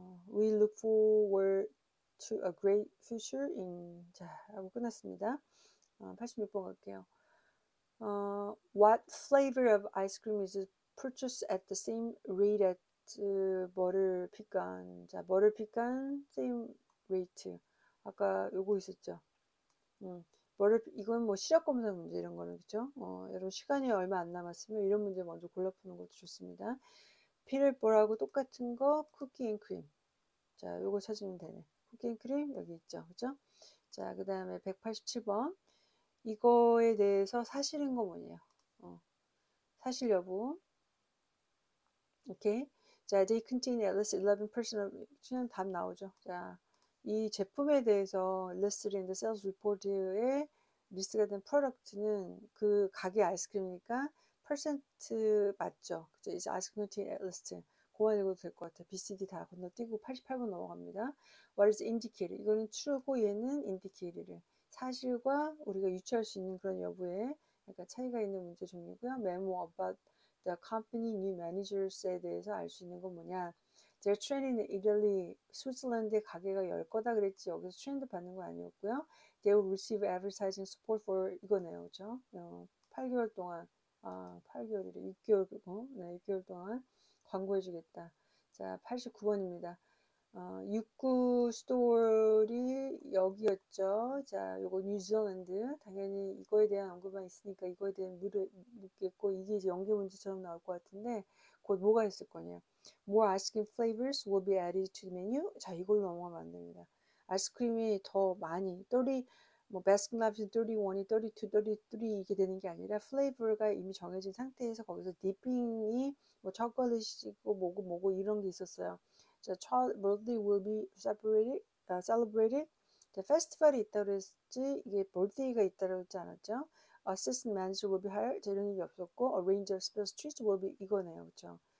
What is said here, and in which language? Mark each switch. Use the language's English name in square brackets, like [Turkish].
[English] We look forward to a great future in [Korean] 자 하고 끝났습니다. 86번 갈게요. [English] What flavor of ice cream is purchased at the same rate at 버를 피칸? [Korean] 자, 버를 피칸 same rate. 아까 요거 있었죠. 이건 뭐 시력 검사 문제 이런 거는 그죠? 여러분 시간이 얼마 안 남았으면 이런 문제 먼저 골라 푸는 것도 좋습니다. 피를볼하고 똑같은 거 쿠키 앤 크림. 자, 요거 찾으면 되네. 쿠키 앤 크림 여기 있죠. 그죠? 자, 그 다음에 187번. 이거에 대해서 사실인 거 뭐냐요? 사실 여부. 오케이. [English] 자, they contain at least 11% of [Korean] 그냥 답 나오죠. 자, 이 제품에 대해서 [English] listed in the sales report [Korean] 에 리스트가 된 프로덕트는 그 가게 아이스크림이니까 퍼센트 맞죠? 그죠? 이제 아이스크림 [English] contain at least [Korean] 그만 읽어도 될 것 같아요. BCD 다 건너뛰고 88번 넘어갑니다. [English] What is indicated? [Korean] 이거는 true고 얘는 indicated를 사실과 우리가 유추할 수 있는 그런 여부에 약간 차이가 있는 문제 종류고요. [English] memo about the company new managers [Korean] 에 대해서 알 수 있는 건 뭐냐? 제가 트렌드는 이탈리, 스위스랜드에 가게가 열 거다 그랬지 여기서 트렌드 받는 거 아니었고요. [English] They will receive advertising support for [Korean] 이거네요, 그죠? 8개월 동안 8개월이래 6개월 네, 6개월 동안 광고해주겠다. 자, 89번입니다. 육구 스토어이 여기였죠. 자, 요거 뉴질랜드. 당연히 이거에 대한 언급만 있으니까 이거에 대한 묻겠고, 이게 이제 연계 문제처럼 나올 것 같은데, 곧 뭐가 있을 거냐. [English] More ice cream flavors will be added to the menu. [Korean] 자, 이걸로 넘어가면 안 됩니다. 아이스크림이 더 많이, 30, 뭐, 바스킨라빈스 31이 32, 33 이게 되는 게 아니라, 플레이버가 이미 정해진 상태에서 거기서 디핑이 뭐, 초콜릿이고 뭐고 이런 게 있었어요. [English] The child birthday will be celebrated. The festival이 [Korean] 있다고 했지 [English] 이게 birthday가 있다고 했지 않았죠? assistant manager will be hired. [Korean] 이런 얘기 없었고, [English] a range of special treats will be [Korean] 이거네요, 그렇죠?